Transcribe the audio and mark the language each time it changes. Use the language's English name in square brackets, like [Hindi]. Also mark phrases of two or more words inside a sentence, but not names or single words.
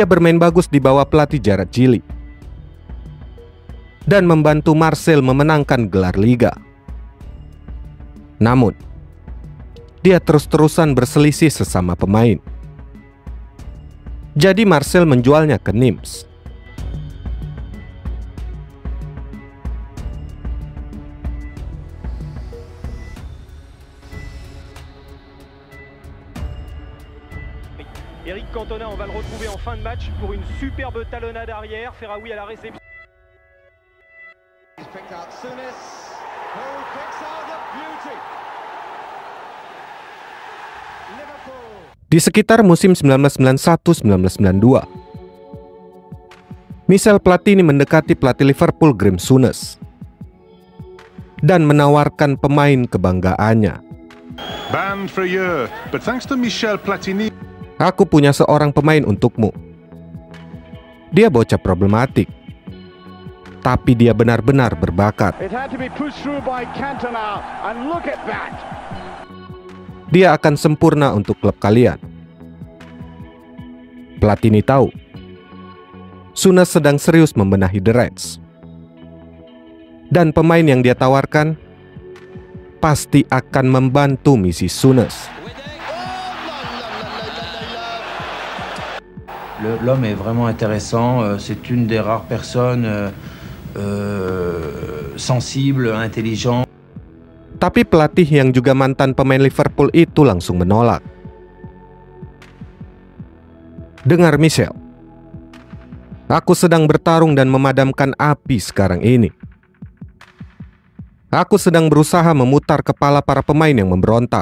[Indonesian] bermain bagus di bawah pelatih Gerard Gilly dan membantu Marseille memenangkan gelar Liga. Namun, dia terus-terusan berselisih sesama pemain. Jadi Marseille menjualnya ke Nimes. [French] Eric Cantona, on va le retrouver en fin de match pour une superbe talonnade arrière. Ferraoui à la réception. [Indonesian] Di sekitar musim 1991-1992, Michel Platini mendekati pelatih Liverpool Graeme Souness dan menawarkan pemain kebanggaannya. [English] Banned for a year, but thanks to Michel Platini. [Indonesian] Aku punya seorang pemain untukmu. Dia bocah problematik, tapi dia benar-benar berbakat. Dia akan sempurna untuk klub kalian. Platini tahu Souness sedang serius membenahi The Reds, dan pemain yang dia tawarkan pasti akan membantu misi Souness. [French] L'homme est vraiment intéressant. C'est une des rares personnes sensibles, intelligent. [Indonesian] Tapi pelatih yang juga mantan pemain Liverpool itu langsung menolak. Dengar Michel, aku sedang bertarung dan memadamkan api sekarang ini. Aku sedang berusaha memutar kepala para pemain yang memberontak.